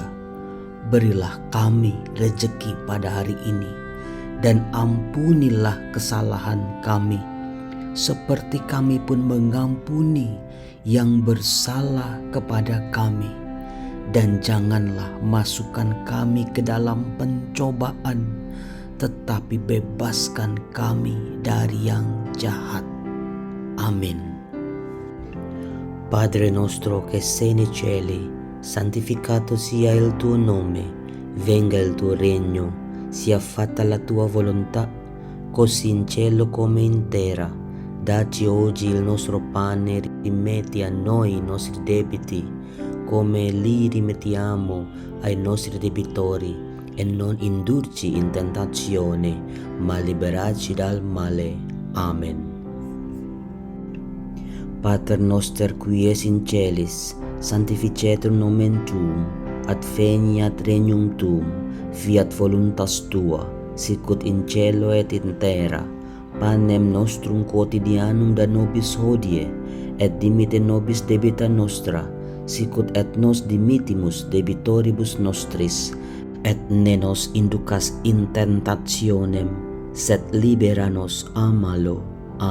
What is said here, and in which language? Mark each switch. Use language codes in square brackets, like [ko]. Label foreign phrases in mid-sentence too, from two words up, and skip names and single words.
[id] Berilah kami rejeki pada hari ini, dan ampunilah kesalahan kami, seperti kami pun mengampuni yang bersalah kepada kami. Dan janganlah masukkan kami ke dalam pencobaan, tetapi bebaskan kami dari yang jahat. Amin. [it] Padre nostro che sei nei cieli, santificato sia il tuo nome, venga il tuo regno, sia fatta la tua volontà, così in cielo come in terra. Dacci oggi il nostro pane, rimetti a noi i nostri debiti, come li rimettiamo ai nostri debitori, e non indurci in tentazione, ma liberaci dal male. Amen. [la] Pater noster qui es in celis, sanctificetur nomen tuum, ad veniat regnum tuum, fiat voluntas tua, sicut in cielo et in terra. Panem nostrum quotidianum da nobis hodie, et dimitte nobis debita nostra, sicut et nos dimittimus debitoribus nostris, et ne nos inducas in tentationem, sed libera nos a malo.